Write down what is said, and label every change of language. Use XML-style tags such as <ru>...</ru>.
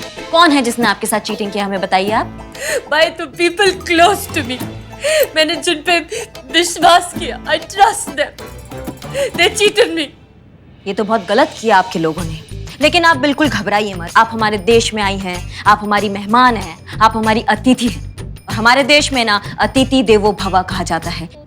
<hi>कौन है जिसने आपके साथ चीटिंग किया, हमें बताइए आप।</hi> <en>By the people close to me.</en> <hi>मैंने जिन पे विश्वास किया,</hi> <en>I trust them. They cheated me.</en> <hi>ये तो बहुत गलत किया आपके लोगों ने, लेकिन आप बिल्कुल घबराइए मत। आप हमारे देश में आई हैं, आप हमारी मेहमान हैं, आप हमारी अतिथि हैं। हमारे देश में ना अतिथि देवो भव कहा जाता है।</hi>